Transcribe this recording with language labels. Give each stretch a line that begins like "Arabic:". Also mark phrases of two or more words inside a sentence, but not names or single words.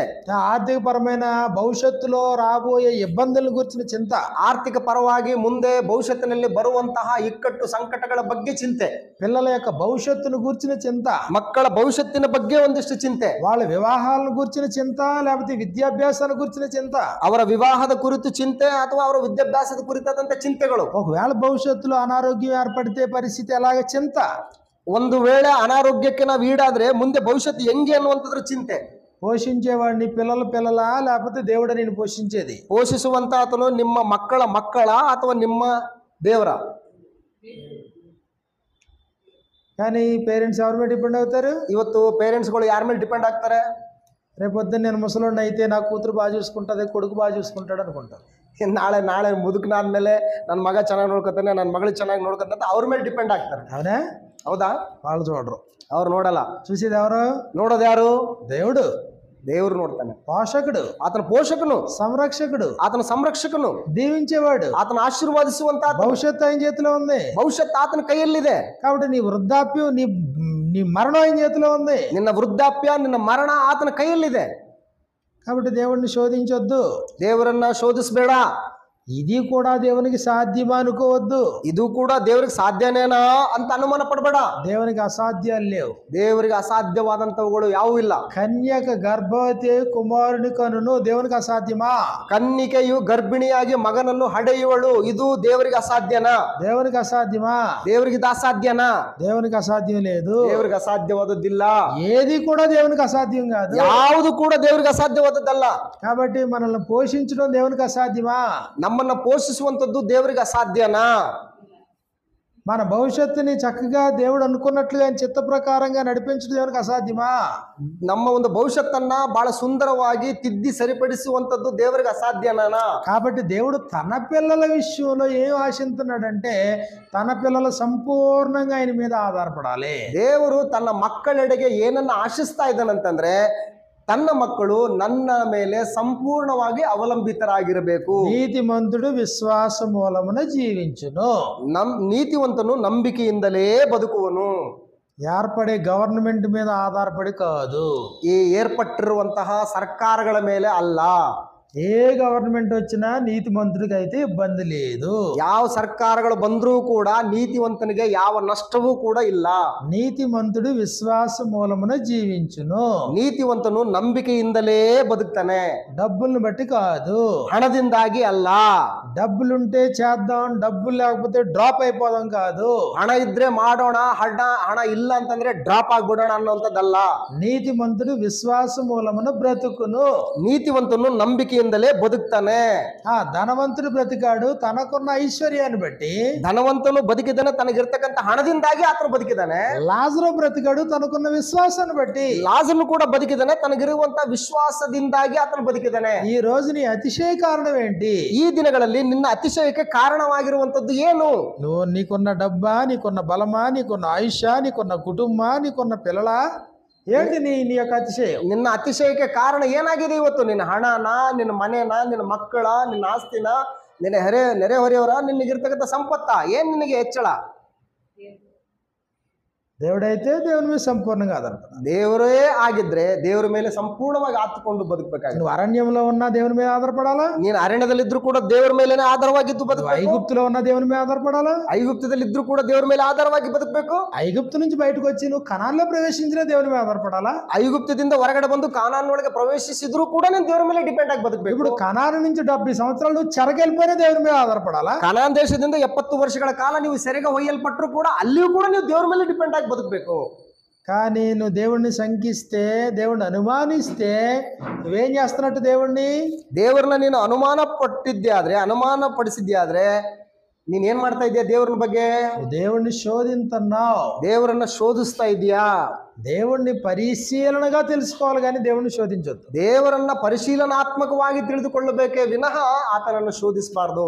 Telugu: ఆర్థిక పరమైన భవిష్యత్తులో రాబోయే ఇబ్బందుల గురించిన చింత,
Kannada: ಆರ್ಥಿಕ ಪರವಾಗಿ ಮುಂದೆ ಭವಿಷ್ಯತ್ತಿನಲ್ಲಿ ಬರುವಂತಹ ಇಕ್ಕಟ್ಟು ಸಂಕಟಗಳ ಬಗ್ಗೆ ಚಿಂತೆ,
Telugu: పిల్లల యొక్క భవిష్యత్తును గురించిన చింత,
Kannada: ಮಕ್ಕಳ ಭವಿಷ್ಯತ್ತಿನ ಬಗ್ಗೆ ಒಂದಿಷ್ಟು ಚಿಂತೆ,
Telugu: వాళ్ళ వివాహాలను గురించిన చింత, లేకపోతే విద్యాభ్యాసాల గురించిన చింత,
Kannada: ಅವರ ವಿವಾಹದ ಕುರಿತು ಚಿಂತೆ ಅಥವಾ ಅವರ ವಿದ್ಯಾಭ್ಯಾಸದ ಕುರಿತಾದಂತ ಚಿಂತೆಗಳು.
Telugu: ఒకవేళ భవిష్యత్తులో అనారోగ్యం ఏర్పడితే పరిస్థితి ఎలాగ చింత,
Kannada: ಒಂದು ವೇಳೆ ಅನಾರೋಗ್ಯಕ್ಕೆ ನಾವು ಈಡಾದ್ರೆ ಮುಂದೆ ಭವಿಷ್ಯತ್ತು ಹೆಂಗೆ ಅನ್ನುವಂಥದ್ರ ಚಿಂತೆ.
Telugu: పోషించేవాడిని పిల్లల లేకపోతే దేవుడు నేను పోషించేది?
Kannada: ಪೋಷಿಸುವಂತ ಆತನು ನಿಮ್ಮ ಮಕ್ಕಳ ಅಥವಾ ನಿಮ್ಮ ದೇವರ?
Telugu: కానీ పేరెంట్స్ ఎవరి మీద డిపెండ్ అవుతారు?
Kannada: ಇವತ್ತು ಪೇರೆಂಟ್ಸ್ಗಳು ಯಾರ ಮೇಲೆ ಡಿಪೆಂಡ್ ಆಗ್ತಾರೆ?
Telugu: రేపొద్దున నేను ముసలోడిని అయితే నా కూతురు బాగా చూసుకుంటుంది, కొడుకు బాగా చూసుకుంటాడు అనుకుంటారు.
Kannada: ನಾಳೆ ಮುದುಕನಾದ್ಮೇಲೆ ನನ್ನ ಮಗ ಚೆನ್ನಾಗಿ ನೋಡ್ಕೊತಾನೆ, ನನ್ನ ಮಗಳು ಚೆನ್ನಾಗಿ ನೋಡ್ಕೊತ ಅವ್ರ ಮೇಲೆ ಡಿಪೆಂಡ್ ಆಗ್ತಾರೆ.
Telugu: అవునా?
Kannada: ಹೌದಾ?
Telugu: వాళ్ళు చూడరు.
Kannada: ಅವ್ರು ನೋಡಲ್ಲ.
Telugu: చూసేది ఎవరు?
Kannada: ನೋಡೋದು ಯಾರು?
Telugu: దేవుడు.
Kannada: ದೇವ್ರು ನೋಡ್ತಾನೆ.
Telugu: పోషకుడు,
Kannada: ಆತನ ಪೋಷಕನು,
Telugu: సంరక్షకుడు,
Kannada: ಆತನ ಸಂರಕ್ಷಕನು,
Telugu: దీవించేవాడు,
Kannada: ಆತನ ಆಶೀರ್ವಾದಿಸುವಂತ
Telugu: భవిష్యత్తు ఆయన చేతిలో ఉంది.
Kannada: ಭವಿಷ್ಯತ್ ಆತನ ಕೈಯಲ್ಲಿದೆ.
Telugu: కాబట్టి నీ వృద్ధాప్యం, నీ మరణం ఆయన చేతిలో ఉంది.
Kannada: ನಿನ್ನ ವೃದ್ಧಾಪ್ಯ, ನಿನ್ನ ಮರಣ ಆತನ ಕೈಯಲ್ಲಿದೆ.
Telugu: కాబట్టి దేవుడిని శోధించొద్దు,
Kannada: ದೇವರನ್ನ ಶೋಧಿಸಬೇಡ.
Telugu: ఇది కూడా దేవునికి సాధ్యమా అనుకోవద్దు.
Kannada: ಇದು ಕೂಡ ದೇವರಿಗೆ ಸಾಧ್ಯನೇನಾ ಅಂತ ಅನುಮಾನ ಪಡಬೇಡ.
Telugu: దేవునికి అసాధ్యాలు లేవు.
Kannada: ದೇವರಿಗೆ ಅಸಾಧ್ಯವಾದಂತವುಗಳು ಯಾವೂ ಇಲ್ಲ.
Telugu: కన్యక గర్భవతి కుమారుని కనును దేవునికి అసాధ్యమా?
Kannada: ಕನ್ನಿಕೆಯು ಗರ್ಭಿಣಿಯಾಗಿ ಮಗನನ್ನು ಹಡೆಯುವಳು, ಇದು ದೇವರಿಗೆ ಅಸಾಧ್ಯನಾ?
Telugu: దేవునికి అసాధ్యమా?
Kannada: ದೇವರಿಗೆ ಇದು ಅಸಾಧ್ಯನಾ?
Telugu: దేవునికి అసాధ్యం లేదు.
Kannada: ದೇವರಿಗೆ ಅಸಾಧ್ಯವಾದದ್ದಿಲ್ಲ.
Telugu: ఏది కూడా దేవునికి అసాధ్యం కాదు.
Kannada: ಯಾವುದು ಕೂಡ ದೇವರಿಗೆ ಅಸಾಧ್ಯವಾದದ್ದಲ್ಲ.
Telugu: కాబట్టి మనల్ని పోషించడం దేవునికి అసాధ్యమా?
Kannada: ನಮ್ಮನ್ನ ಪೋಷಿಸುವಂತದ್ದು ದೇವರಿಗೆ ಅಸಾಧ್ಯನಾ?
Telugu: మన భవిష్యత్తుని చక్కగా దేవుడు అనుకున్నట్లుగా ఆయన చిత్త ప్రకారంగా నడిపించడం దేవునికి అసాధ్యమా?
Kannada: ನಮ್ಮ ಒಂದು ಭವಿಷ್ಯತ್ತನ್ನ ಬಹಳ ಸುಂದರವಾಗಿ ತಿದ್ದಿ ಸರಿಪಡಿಸುವಂತದ್ದು ದೇವರಿಗೆ ಅಸಾಧ್ಯನಾ?
Telugu: కాబట్టి దేవుడు తన పిల్లల విషయంలో ఏం ఆశిస్తున్నాడంటే తన పిల్లలు సంపూర్ణంగా ఆయన మీద ఆధారపడాలి.
Kannada: ದೇವರು ತನ್ನ ಮಕ್ಕಳೆಡೆಗೆ ಏನನ್ನ ಆಶಿಸ್ತಾ ಇದ್ದಾನಂತಂದ್ರೆ, ತನ್ನ ಮಕ್ಕಳು ನನ್ನ ಮೇಲೆ ಸಂಪೂರ್ಣವಾಗಿ ಅವಲಂಬಿತರಾಗಿರಬೇಕು.
Telugu: నీతిమంతుడు విశ్వాస మూలమున జీవించును.
Kannada: ನೀತಿವಂತನು ನಂಬಿಕೆಯಿಂದಲೇ ಬದುಕುವನು.
Telugu: ఏర్పడే గవర్నమెంట్ మీద ఆధారపడి కాదు,
Kannada: ಈ ಏರ್ಪಟ್ಟಿರುವಂತಹ ಸರ್ಕಾರಗಳ ಮೇಲೆ ಅಲ್ಲ.
Telugu: ఏ గవర్నమెంట్ వచ్చినా నీతిమంతుడికి అయితే ఇబ్బంది లేదు.
Kannada: ಯಾವ ಸರ್ಕಾರಗಳು ಬಂದರೂ ಕೂಡ ನೀತಿವಂತನಿಗೆ ಯಾವ ನಷ್ಟವೂ ಕೂಡ ಇಲ್ಲ.
Telugu: నీతిమంతుడు విశ్వాస మూలమున జీవించును.
Kannada: ನೀತಿವಂತನು ನಂಬಿಕೆಯಿಂದಲೇ ಬದುಕ್ತಾನೆ,
Telugu: డబ్బుల్ని బట్టి కాదు.
Kannada: ಹಣದಿಂದಾಗಿ ಅಲ್ಲ.
Telugu: డబ్బులుంటే చేద్దాం, డబ్బులు లేకపోతే డ్రాప్ అయిపోదాం కాదు.
Kannada: ಹಣ ಇದ್ರೆ ಮಾಡೋಣ, ಹಣ ಇಲ್ಲ ಅಂತಂದ್ರೆ ಡ್ರಾಪ್ ಆಗ್ಬಿಡೋಣ ಅನ್ನೋಂಥದ್ದಲ್ಲ.
Telugu: నీతిమంతుడు విశ్వాస మూలమున బ్రతుకును.
Kannada: ನೀತಿವಂತನು ನಂಬಿಕೆಯಿಂದಲೇ ಬದುಕ್ತಾನೆ.
Telugu: ధనవంతుడు బ్రతికాడు తనకున్న ఐశ్వర్యాన్ని బట్టి.
Kannada: ಧನವಂತನು ಬದುಕಿದ್ದಾನೆ ತನಗಿರ್ತಕ್ಕಂಥ ಹಣದಿಂದಾಗಿ ಆತನು ಬದುಕಿದ್ದಾನೆ.
Telugu: లాజరు బ్రతికాడు తనకున్న విశ్వాసాన్ని బట్టి.
Kannada: ಲಾಜರನು ಕೂಡ ಬದುಕಿದ್ದಾನೆ ತನಗಿರುವಂತ ವಿಶ್ವಾಸದಿಂದಾಗಿ ಆತನು ಬದುಕಿದ್ದಾನೆ.
Telugu: ఈ రోజు నీ అతిశయ కారణం ఏంటి?
Kannada: ಈ ದಿನಗಳಲ್ಲಿ ನಿನ್ನ ಅತಿಶಯಕ್ಕೆ ಕಾರಣವಾಗಿರುವಂತದ್ದು ಏನು?
Telugu: నువ్వు నీకున్న డబ్బా, నీకున్న బలమా, నీకున్న ఆయుష, నీకున్న కుటుంబ, నీకున్న పిల్లల, ఏంటి నీ యొక్క అతిశయం?
Kannada: ನಿನ್ನ ಅತಿಶಯಕ್ಕೆ ಕಾರಣ ಏನಾಗಿದೆ ಇವತ್ತು? ನಿನ್ನ ಹಣನ, ನಿನ್ನ ಮನೆನ, ನಿನ್ನ ಮಕ್ಕಳ, ನಿನ್ನ ಆಸ್ತಿನ, ನಿನ್ನ ನೆರೆಹೊರೆಯವರ, ನಿನಗಿರ್ತಕ್ಕಂಥ ಸಂಪತ್ತ, ಏನ್ ನಿನಗೆ ಹೆಚ್ಚಳ?
Telugu: దేవుడైతే దేవుని మీద సంపూర్ణంగా ఆధారపడాలి.
Kannada: ದೇವರೇ ಆಗಿದ್ರೆ ದೇವರ ಮೇಲೆ ಸಂಪೂರ್ಣವಾಗಿ ಆತುಕೊಂಡು ಬದುಕಬೇಕಾಗಿದೆ.
Telugu: నువ్వు అరణ్యంలో ఉన్నా దేవుని మీద ఆధారపడాలా,
Kannada: ನೀನು ಅರಣ್ಯದಲ್ಲಿದ್ರು ಕೂಡ ದೇವರ ಮೇಲೇನೆ ಆಧಾರವಾಗಿದ್ದು
Telugu: నువ్వు
Kannada: ಬದುಕಬೇಕು.
Telugu: ఐగుప్తులో ఉన్న దేవుని మీద ఆధారపడాలా,
Kannada: ಐಗುಪ್ತದಲ್ಲಿದ್ರು ಕೂಡ ದೇವರ ಮೇಲೆ ಆಧಾರವಾಗಿ ಬದುಕಬೇಕು.
Telugu: ఐగుప్తు నుంచి బయటకు వచ్చి నువ్వు కనాన్లో ప్రవేశించిన దేవుని మీద ఆధారపడాలా.
Kannada: ಐಗುಪ್ತದಿಂದ ಹೊರಗಡೆ ಬಂದು ಕಾನಾನ್ ಒಳಗೆ ಪ್ರವೇಶಿಸಿದ್ರು ಕೂಡ ನೀನು ದೇವರ ಮೇಲೆ ಡಿಪೆಂಡ್ ಆಗಿ ಬದುಕಬೇಕು.
Telugu: ఇప్పుడు కనాను నుంచి 70 సంవత్సరాలు నువ్వు చెరకెళ్ళిపోయిన దేవుని మీద ఆధారపడాలా.
Kannada: ಕಾನಾನ್ ದೇಶದಿಂದ 70 ವರ್ಷಗಳ ಕಾಲ ನೀವು ಸೆರೆಗೆ ಒಯ್ಯಲ್ಪಟ್ಟರು ಕೂಡ ಅಲ್ಲಿಯೂ ಕೂಡ ನೀವು ದೇವರ ಮೇಲೆ ಡಿಪೆಂಡ್ ಆಗಿ ಬದುಕಬೇಕು.
Telugu: కానీ నువ్వు దేవుణ్ణి శంకిస్తే, దేవుణ్ణి అనుమానిస్తే నువ్వేం చేస్తున్నట్టు?
Kannada: ದೇವರನ್ನ ನೀನು ಅನುಮಾನ ಪಡಿಸಿದ್ದೆ ಆದ್ರೆ ನೀನೇನ್ ಮಾಡ್ತಾ ಇದೀಯ? ದೇವರನ್ನ ಬಗ್ಗೆ
Telugu: దేవుణ్ణి శోధిస్తున్నావు,
Kannada: ದೇವರನ್ನ ಶೋಧಿಸ್ತಾ ಇದೀಯಾ?
Telugu: దేవుణ్ణి పరిశీలనగా తెలుసుకోవాలి కానీ దేవుణ్ణి శోధించొద్దు.
Kannada: ದೇವರನ್ನ ಪರಿಶೀಲನಾತ್ಮಕವಾಗಿ ತಿಳಿದುಕೊಳ್ಳಬೇಕೇ ವಿನಃ ಆತನನ್ನು ಶೋಧಿಸಬಾರ್ದು.